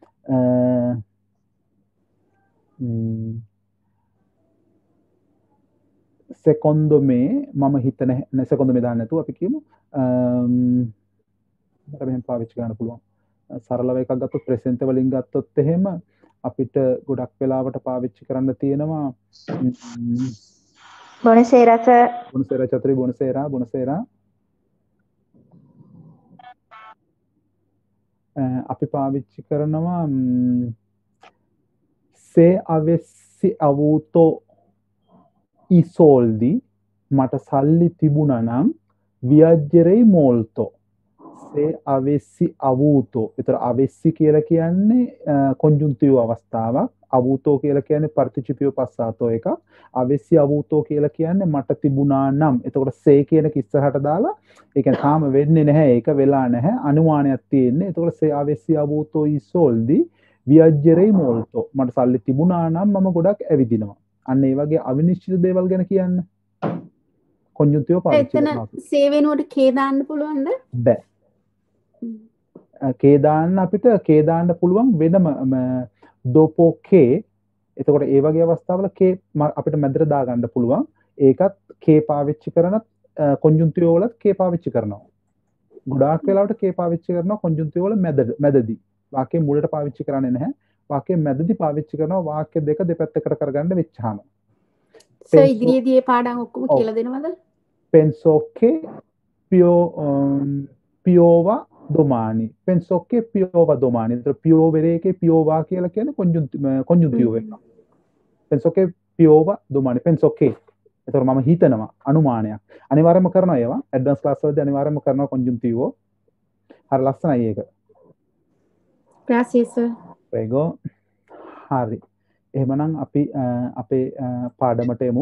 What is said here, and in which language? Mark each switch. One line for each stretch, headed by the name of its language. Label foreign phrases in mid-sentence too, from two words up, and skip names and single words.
Sinhala: සෙකොන්ඩෝ මේ මම හිතන සෙකොන්ඩෝ මේ දාන්න නැතුව අපි කියමු මට මෙහෙම පාවිච්චි කරන්න පුළුවන්. සරලව එකක් ගත්තොත් ප්‍රෙසෙන්ට් වලින් ගත්තොත් එහෙම අපිට ගොඩක් වෙලාවට පාවිච්චි කරන්න තියෙනවා
Italian: Buonasera sir. Buonasera Chatri, buonasera.
Sinhala: අපි පාවිච්චි කරනවා
Italian: se avessi avuto i soldi
Sinhala: මට සල්ලි තිබුණා නම්
Italian: viaggerei molto. se avessi avuto. ඒතර avessi
Sinhala: කියලා කියන්නේ
Italian: congiuntivo අවස්ථාවක්.
Sinhala: avuto කියලා කියන්නේ
Italian: participio passato
Sinhala: එකක්.
Italian: avessi avuto
Sinhala: කියලා කියන්නේ මට තිබුණා නම්. එතකොට se කියන එක ඉස්සරහට දාලා ඒ කියන්නේ තාම වෙන්නේ නැහැ. ඒක වෙලා නැහැ. අනුමානයක් තියෙන්නේ. එතකොට
Italian: se avessi avuto i soldi viaggerei molto.
Sinhala: මට සල්ලි තිබුණා නම් මම ගොඩක් ඇවිදිනවා. අන්න ඒ වගේ අවිනිශ්චිත දේවල් ගැන කියන්න. congiuntivo පාවිච්චි කරනවා. එතන සේ වෙනුවට කේ දාන්න පුළුවන්ද? බෑ. කේ දාන්න අපිට කේ දාන්න පුළුවන් වෙනම
Italian: dopo che.
Sinhala: එතකොට ඒ වගේ අවස්ථාවල කේ අපිට මැදට දා ගන්න පුළුවන්. ඒකත් කේ පාවිච්චි කරනත් congiuntivo වලත් කේ පාවිච්චි කරනවා. ගොඩාක් වෙලාවට කේ පාවිච්චි කරනවා congiuntivo වල මැදදී. වාක්‍යයේ මුලට පාවිච්චි කරන්නේ නැහැ. වාක්‍යයේ මැදදී පාවිච්චි කරනවා වාක්‍ය දෙක දෙපැත්තකට කරගන්න වෙච්චාම. සර් ඉදිරියේදී මේ පාඩම් ඔක්කොම කියලා දෙනවද?
Italian: Penso che piova domani. Penso che piova domani. Piovere che piova කියලා කියන්නේ congiuntivo එක. Penso che piova domani
Sinhala: පෙන්ස් ඕකේ. එතකොට මම හිතනවා අනුමානයක්. අනිවාර්යයෙන්ම කරනවා ඒවා.
English: advance class
Sinhala: වලදී අනිවාර්යයෙන්ම කරනවා කොන්ජුන්ටිවෝ. හරි ලස්සනයි ඒක.
Spanish: Gracias, sir.
Sinhala: ප්‍රේගෝ. හරි. එහෙමනම් අපි අපේ පාඩමට එමු.